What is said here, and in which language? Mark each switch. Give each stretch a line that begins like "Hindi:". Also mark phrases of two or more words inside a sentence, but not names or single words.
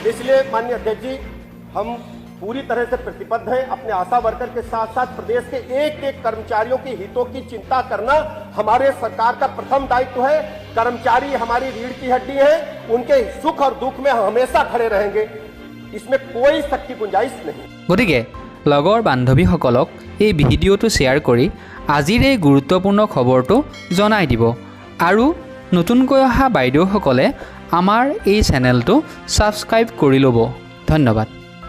Hindi: इसलिए माननीय अध्यक्ष जी, हम पूरी तरह से प्रतिबद्ध हैं। अपने आशा वर्कर के साथ साथ प्रदेश के एक एक कर्मचारियों के हितों की चिंता करना हमारे सरकार का प्रथम दायित्व है। कर्मचारी हमारी रीढ़ की हड्डी है, उनके सुख और दुख में हम हमेशा खड़े रहेंगे, इसमें कोई शक की गुंजाइश नहीं।
Assamese: गतिके লগৰ বান্ধৱীসকলক এই ভিডিঅ'টো শ্বেয়াৰ কৰি আজিৰ এই গুৰুত্বপূৰ্ণ খবৰটো জনাই দিব আৰু নতুনকৈ অহা বাইদেউসকলে আমাৰ এই চেনেলটো ছাবস্ক্ৰাইব কৰি ল'ব। ধন্যবাদ।